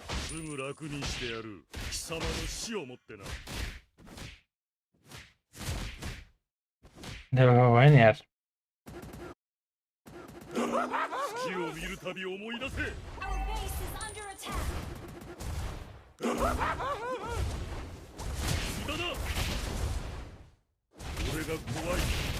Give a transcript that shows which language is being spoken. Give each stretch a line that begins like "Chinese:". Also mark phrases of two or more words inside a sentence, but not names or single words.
Japanese: すぐ楽にしてやる。貴様の死をもってな。
Hindi: देखो भाई यार
Japanese: 月を見るたび思い出せ。無駄だ。俺が怖い。